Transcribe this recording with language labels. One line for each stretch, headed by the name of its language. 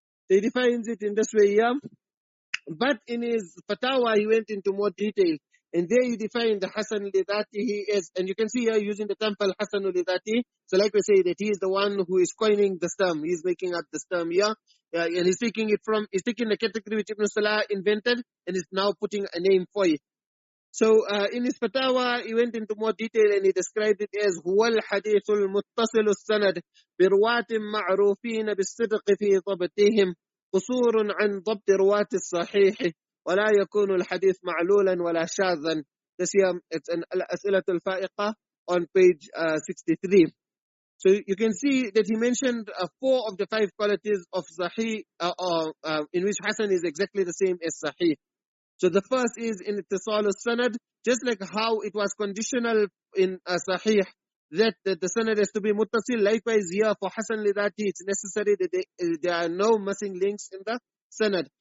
English: He defines it in this way here. But in his fatwa, he went into more detail. And there he defined the Hasan li-Dhātihī as, and you can see here using the term Hasan li-Dhātihī. So like we say that he is the one who is coining this term. He is making up this term here. And he's taking the category which Ibn Salah invented and is now putting a name for it. So in his fatwa, he went into more detail and he described it as
Arabic: هو الحديث المتصل السند برواة معروفين بالصدق في ضبطهم قصور عن ضبط رواة الصحيح ولا يكون الحديث معلولا ولا شاذا.
English: This here, it's an الأسئلة الفائقة on page 63. So you can see that he mentioned 4 of the 5 qualities of Sahih, in which Hasan is exactly the same as Sahih. So the first is in ittisal al-sanad, just like how it was conditional in Sahih, that the sanad has to be muttasil. Likewise here for Hasan li Dhātihī, it's necessary that there are no missing links in the sanad.